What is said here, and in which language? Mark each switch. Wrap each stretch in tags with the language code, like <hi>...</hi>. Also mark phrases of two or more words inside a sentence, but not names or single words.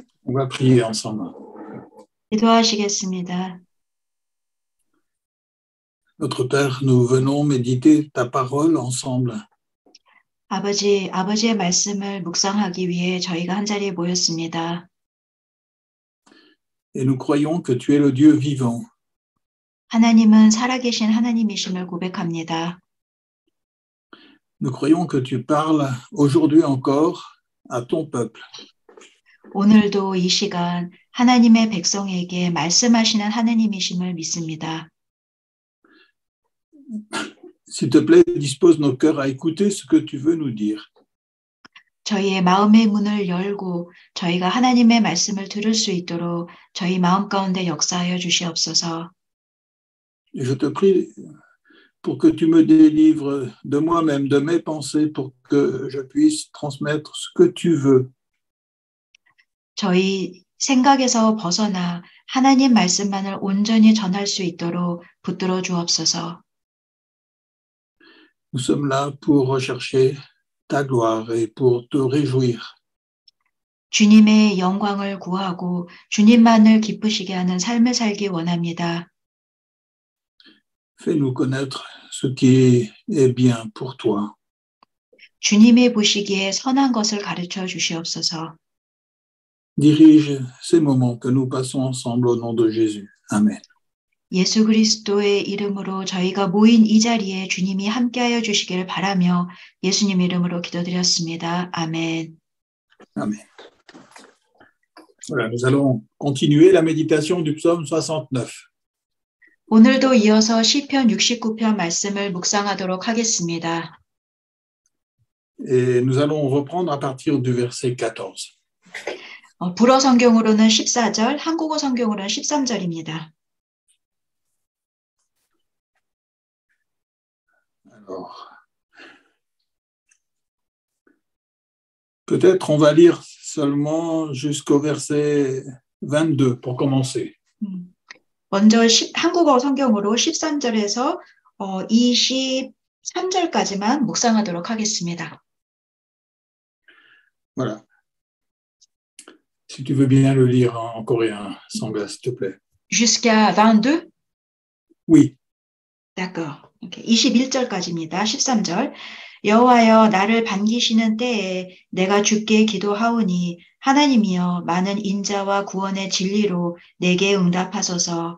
<fr>On va prier ensemble.</fr> <ko>기도하시겠습니다.</ko> <fr>Notre Père, nous venons méditer ta parole ensemble.</fr> <ko>아버지의 말씀을 묵상하기 위해 저희가 한자리에 모였습니다.</ko> <fr>Et nous croyons que tu es le Dieu vivant.</fr> <ko>하나님은 살아계신 하나님이심을 고백합니다.</ko> <fr>Nous croyons que tu parles aujourd'hui encore à ton peuple.</fr> <ko>오늘도 이 시간 하나님의 백성에게 말씀하시는 하나님이심을 믿습니다.</ko> <fr>S'il te plaît, dispose nos cœurs à écouter ce que tu veux nous dire.</fr> <ko>저희의 마음의 문을 열고 저희가 하나님의 말씀을 들을 수 있도록 저희 마음 가운데 역사하여 주시옵소서.</ko> <fr>Et je te prie pour que tu me délivres de moi-même, de mes pensées, pour que je puisse transmettre ce que tu veux.</fr> <ko>저희 생각에서 벗어나 하나님 말씀만을 온전히 전할 수 있도록 붙들어 주옵소서.</ko> <fr>Nous sommes là pour rechercher ta gloire et pour te réjouir.</fr> <ko>주님의 영광을 구하고 주님만을 기쁘시게 하는 삶을 살기 원합니다.</ko> <fr>Fais-nous connaître ce qui est bien pour toi.</fr> <ko>주님이 보시기에 선한 것을 가르쳐 주시옵소서.</ko> <fr>Dirige ces moments que nous passons ensemble au nom de Jésus. Amen.</fr> <ko>예수 그리스도의 이름으로 저희가 모인 이 자리에 주님이 함께하여 주시기를 바라며 예수님 이름으로 기도드렸습니다. 아멘.</ko> <fr>Amen. Voilà, nous allons continuer la méditation du psaume 69.</fr> <ko>오늘도 이어서 시편 69편 말씀을 묵상하도록 하겠습니다.</ko> <fr>Et nous allons reprendre à partir du verset 14.</fr> <ko>불어 성경으로는 14절, 한국어 성경으로는 13절입니다.</ko> <fr>Alors, peut-être on va lire seulement jusqu'au verset 22 pour commencer.</fr> <ko>먼저 한국어 성경으로 13절에서 23절까지만 묵상하도록 하겠습니다.</ko> <fr>Voilà. Si tu veux bien le lire en coréen, Sangha, s'il te plaît. Jusqu'à 22? Oui. D'accord.</fr> <ko>21절까지입니다. 13절. 여호와여 나를 반기시는 때에 내가 주께 기도하오니 하나님이여 많은 인자와 구원의 진리로 내게 응답하소서.</ko>